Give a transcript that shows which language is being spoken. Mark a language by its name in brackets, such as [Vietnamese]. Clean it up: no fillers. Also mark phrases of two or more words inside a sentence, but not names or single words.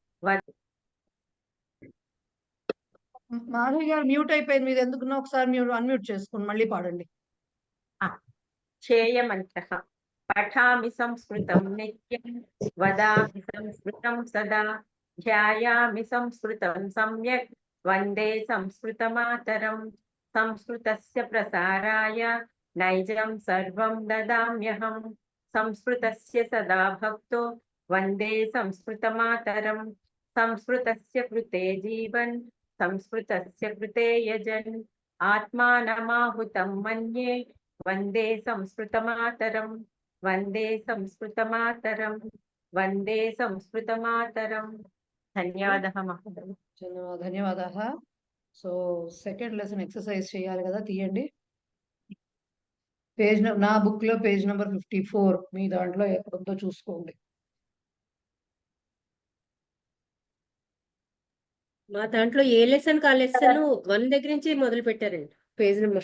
[Telugu] మాధవి గారు మ్యూట్ అయిపోయింది మీరు ఎందుకున్నా ఒకసారి మీరు అన్మ్యూట్ చేసుకోండి మళ్ళీ పాడండి [Sanskrit] ध्येयमन्त्रः पठामि संस्कृतं नित्यं वदामि संस्कृतं सदा ध्यायामि संस्कृतं सम्यक् वन्दे संस्कृतमातरं संस्कृतस्य प्रसाराय नैजं सर्वं ददाम्यहं संस्कृतस्य सदा भक्तो वन्दे संस्कृतमातरं संस्कृतस्य कृते जीवन् संस्कृतस्य कृते यजन् आत्मानमाहुतं मन्ये वन्दे संस्कृतमातरं वन्दे संस्कृतमातरं वन्दे संस्कृतमातरं। [Telugu] ధన్యవాదాలు మహోదయ. [Sanskrit] ధన్యవాదాः. [Telugu] సో [English] second lesson exercise [Telugu] చేయాలి కదా, తీయండి. పేజ్ నా బుక్ లో [English] page number [Telugu] 54, మీ దాంట్లో ఎక్కడుందో చూసుకోండి. మా దాంట్లో ఏ లెసన్ కా లెసన్ 1 దగ్గర నుంచి మొదలు పెట్టారండి [English] page number.